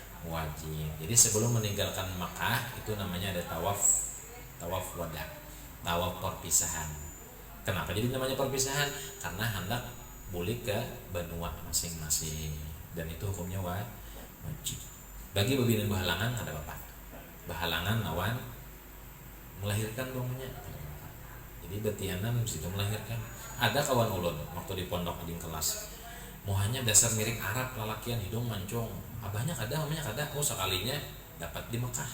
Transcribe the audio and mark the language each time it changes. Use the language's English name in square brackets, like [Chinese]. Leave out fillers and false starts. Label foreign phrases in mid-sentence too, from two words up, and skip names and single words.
[Indonesian] Jadi sebelum meninggalkan Makkah itu namanya ada tawaf tawaf wada, tawaf perpisahan. Kenapa jadi namanya perpisahan? Karena hendak balik ke benua masing-masing, dan itu hukumnya wajib. [Banjar] Bagi babina bahalangan ada apa? Bahalangan lawan melahirkan bangunnya. Jadi betianan situ melahirkan. Ada kawan ulun waktu di pondok di kelas, mohanya dasar mirip Arab, lalakian hidung mancung. Abahnya kada, mamanya kada. Oh sekalinya dapat di Mekah.